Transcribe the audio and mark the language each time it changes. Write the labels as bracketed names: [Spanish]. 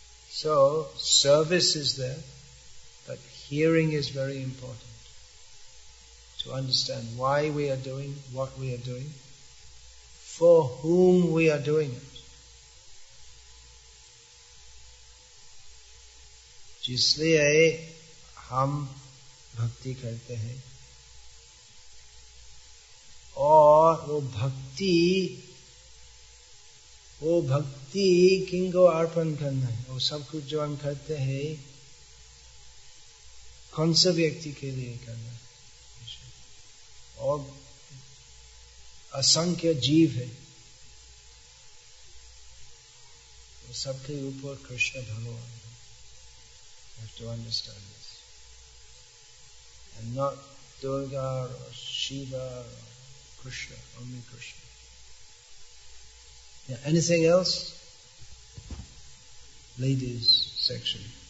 [English] So, service is there, but hearing is very important. To understand why we are doing what we are doing, for whom we are doing it. [Hindi] जिसलिए हम भक्ति करते हैं और वो भक्ति किनको अर्पण करना है, वो सब कुछ जो हम करते हैं कौन से व्यक्ति के लिए करना है, और असंख्य जीव है, वो सबके ऊपर कृष्ण भगवान है. [English] You have to understand this. And not Durga or Shiva or Krishna, only Krishna. Yeah, anything else? Ladies section.